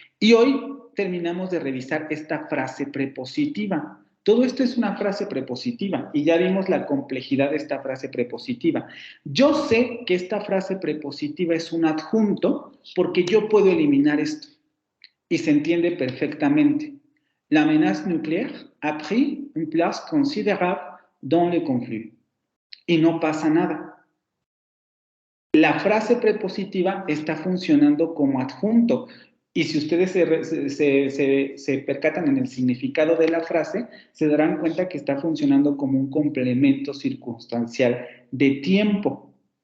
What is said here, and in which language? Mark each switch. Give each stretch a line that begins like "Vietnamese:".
Spanish: Y hoy terminamos de revisar esta frase prepositiva. Todo esto es una frase prepositiva y ya vimos la complejidad de esta frase prepositiva. Yo sé que esta frase prepositiva es un adjunto porque yo puedo eliminar esto. Y se entiende perfectamente.
French: La menace nucléaire a pris une place considérable dans le conflit.
Spanish: Y no pasa nada. La frase prepositiva está funcionando como adjunto. Y si ustedes se percatan en el significado de la frase, se darán cuenta que está funcionando como un complemento circunstancial de tiempo.